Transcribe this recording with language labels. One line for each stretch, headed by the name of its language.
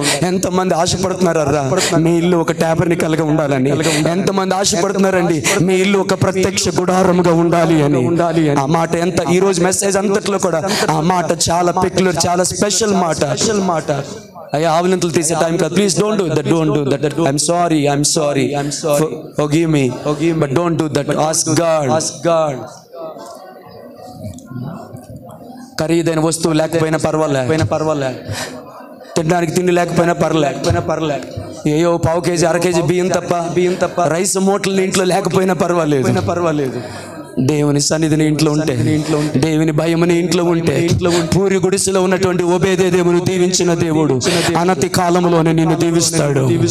Telugu: ఎంతమంది ఆశపడుతున్నారా మీ ఇల్లు ఒక టాబర్నికల్ గా ఉండాలని? ఎంతమంది ఆశపడుతున్నారండి మీ ఇల్లు ఒక ప్రత్యక్ష గుడారముగా ఉండాలి అని? ఆ మాట ఎంత ఈ రోజు మెసేజ్ అంతట్లో కూడా ఆ మాట చాలా పెక్యులర్, చాలా స్పెషల్ మాట. అయ్యా, ఆవులింతలు తీసే టైం కాదు.
English: Please don't do that. I'm sorry. Forgive me, but don't do that. Ask God.
Telugu: ఖరీదైన వస్తువు లేకపోయినా పర్వాలే, తినడానికి తిండి లేకపోయినా పర్లే, ఏయో 1/2 kg 1/2 kg బియ్యం తప్ప రైస్ మూటలు ఇంట్లో లేకపోయినా పర్వాలేదు. దేవుని సన్నిధిని ఇంట్లో ఉంటే, దేవుని భయముని ఇంట్లో ఉంటే, పూరి గుడిసెలో ఉన్నటువంటి ఓబేదేమును దీవించిన దేవుడు అనతి కాలంలోనే నిన్ను దీవిస్తాడు.